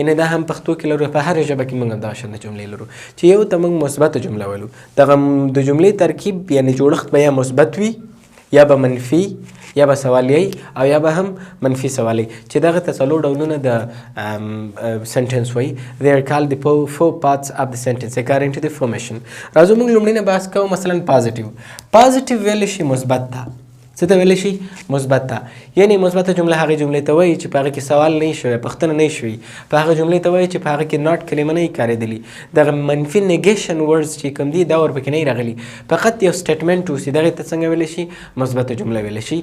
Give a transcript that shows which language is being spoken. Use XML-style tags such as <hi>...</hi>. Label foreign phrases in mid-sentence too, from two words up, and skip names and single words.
<ps>یعنې دا هم پښتو کې لرو په هره ژبه کې موږ همدغه شان جملې لرو چې یو ته موږ مثبته جمله ویلو دغه د جملې ترکیب یعنی جوړښت به یا مثبت وي یا به منفي یا به سوالیه او یا به هم منفي سوالیه چې دغه ته څلور ډولونه د سنټنس وایي.</ps> <en>they are called the four parts of the sentence according to the formation.</en> <ps>راځو موږ لومړی نه بحث کوو مثلا پازیټیو ویلی شي مثبت ته څه ته ویلی شي مثبت ته یعنی مثبته جمله هغې جملې ته وایي چې په هغه کې سوال نه شوی پوښتنه نه شوي په هغه جملې ته وایي چې په هغه کې ناټ کلمه نه کارېدلي دغه منفي</ps> <en>negation words</en> <ps>چې کوم دي دا ورپکې نه راغلي فقط یو سټیټمنټ اوسي دغې ته څنګه ویلی شي مثبته جمله ویلی شي.</ps>